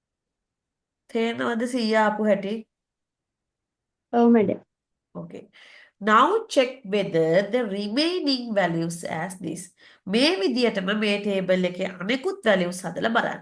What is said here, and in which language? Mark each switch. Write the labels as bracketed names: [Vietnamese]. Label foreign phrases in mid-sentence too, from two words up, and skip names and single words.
[Sinhala] තේරෙනවද 100 ආපු හැටි? [English] Oh, madam. Okay. Now check whether the remaining values as this. [Sinhala] මේ විදියටම මේ table එකේ අනෙකුත් values හදලා බලන්න.